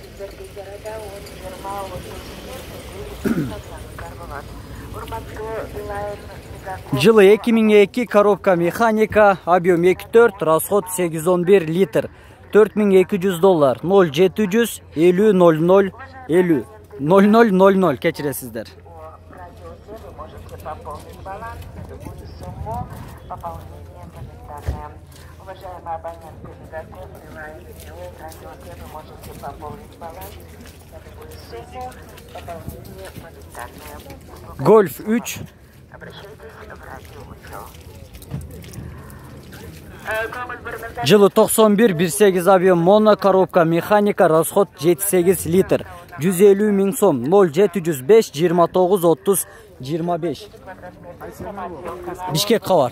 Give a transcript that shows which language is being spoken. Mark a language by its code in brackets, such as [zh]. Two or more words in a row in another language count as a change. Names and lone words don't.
[ru] Жылы 2002, коробка механика, объем 2.4, расход 811 литр. [ky] 4200 доллар. 0700 50 00 50 0000 кечиресиздер. [ru] Уважаемый абонент, приготовьте вы можете пополнить баланс на любую сумму, пополнение моментальное. Golf 3. Обращайтесь в радиоучет. Жылы 91, 1.8 объем моно, коробка механика, расход 7-8 литр. 150 000 сом. 0705 29 30 25. [ky] Бишкек кабар.